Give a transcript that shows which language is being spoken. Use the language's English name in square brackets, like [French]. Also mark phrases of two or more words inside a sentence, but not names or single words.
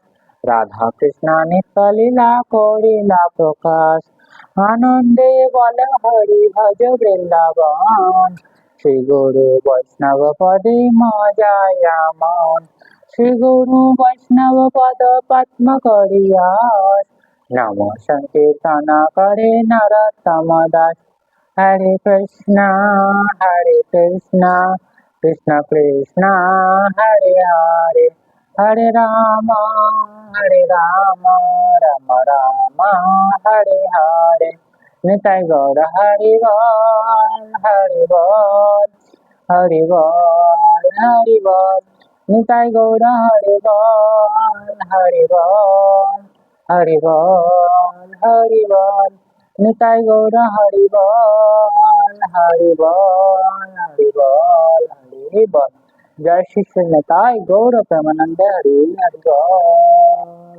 [Bangla] রাধা কৃষ্ণ নিত্য লীলা করিলা প্রকাশ, আনন্দে বল হরি ভজ বৃন্দাবন। শ্রী গুরু বৈষ্ণব পদে মজায় মন, শ্রী গুরু বৈষ্ণব পদ পদ্ম করিয়াস। নম সংকীর্তন করে নরোত্তম দাস। [Sanskrit] हरे कृष्ण, कृष्ण कृष्ण, हरे हरे, हरे राम, राम राम, हरे हरे. [Bangla] নিতাই গৌর হরি বল, হরি বল, হরি বল, হরি বল. নিতাই গৌর হরি বল, হরি বল, হরি বল, হরি বল. নিতাই গৌর হরি বল, হরি বল, হরি বল, হরি বল। জয় শ্রী নিতাই গৌর প্রেমানন্দে হরি হরি বল।